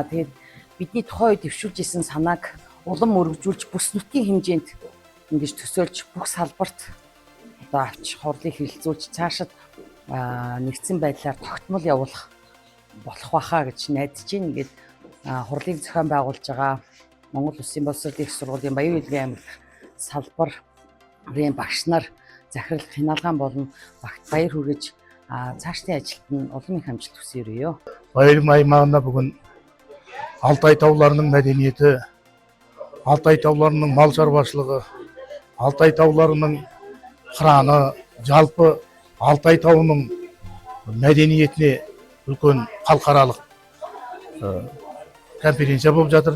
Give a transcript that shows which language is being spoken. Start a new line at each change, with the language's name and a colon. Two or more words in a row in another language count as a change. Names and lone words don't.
Mongolian: Тэгээд бидний тухайн үед дэвшүүлж исэн санааг улам өргөжүүлж бүс нутгийн хэмжээнд ингэж төсөөлж бүх салбарт одоо авч хурлыг хэрэгжүүлж цаашид нэгдсэн байдлаар тогтмол явуулах болох байхаа гэж найдаж байна. Ингээд хурлыг зохион байгуулж байгаа Монгол Улсын боловсролын их сургуулийн Баян Хөлгийн аймаг салбарын багш нар захирал хяналгаан болон багт баяр хүргэж цаашдын ажилд нь улам их амжилт хүсье.
Kazakh: Баяр аймағында бүгін Алтай тауларының мәдениеті, Алтай тауларының мал шаруашылығы, Алтай тауларының қыраны, жалпы Алтай тауының мәдениетіне үлкен халықаралық конференция болып жатыр.